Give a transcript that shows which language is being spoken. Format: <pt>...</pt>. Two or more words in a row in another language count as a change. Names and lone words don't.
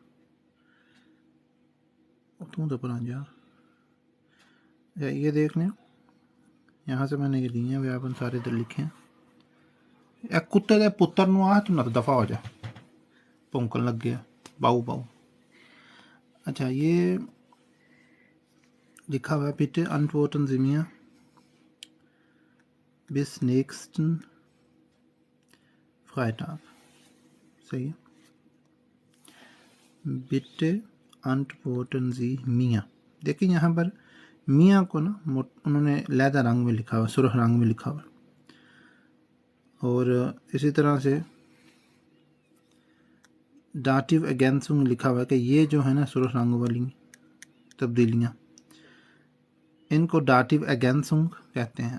<hi>तू तो पर यार ये देख लें, यहाँ से मैंने ये लिए हैं व्यापन, सारे इधर लिखे हैं।</hi> <pa>ਇੱਕ ਕੁੱਤੇ ਦੇ ਪੁੱਤਰ ਨੂੰ ਆਹ ਤੂੰ ਨਾ ਦਫ਼ਾ ਹੋ ਜਾ, ਭੌਂਕਣ ਲੱਗ ਗਿਆ, ਬਾਊ ਬਾਊ।</pa> <hi>अच्छा, ये लिखा हुआ है</hi> <de>Bitte antworten Sie mir bis nächsten Freitag.</de> <hi>सही है।</hi> <de>बिटे antworten Sie mir।</de> <hi>देखिए यहाँ पर मियाँ को ना उन्होंने लैदा रंग में लिखा हुआ, सुरख रंग में लिखा हुआ। और इसी तरह से</hi> <de>Dativ-Ergänzung</de> <hi>लिखा हुआ है कि ये जो है ना सुरख रंग वाली तब्दीलियाँ, इनको</hi> <de>Dativ-Ergänzung</de> <hi>कहते हैं।</hi>